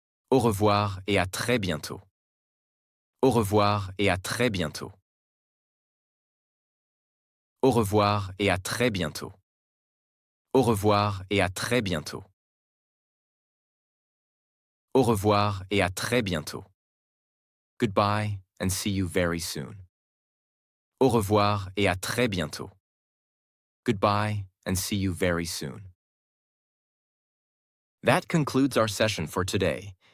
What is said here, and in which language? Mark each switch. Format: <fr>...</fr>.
<fr>Au revoir et à très bientôt. Au revoir et à très bientôt. Au revoir et à très bientôt. Au revoir et à très bientôt. Au revoir et à très bientôt.</fr> <en>Goodbye and see you very soon.</en> <fr>Au revoir et à très bientôt.</fr> <en>Goodbye and see you very soon. That concludes our session for today.</en>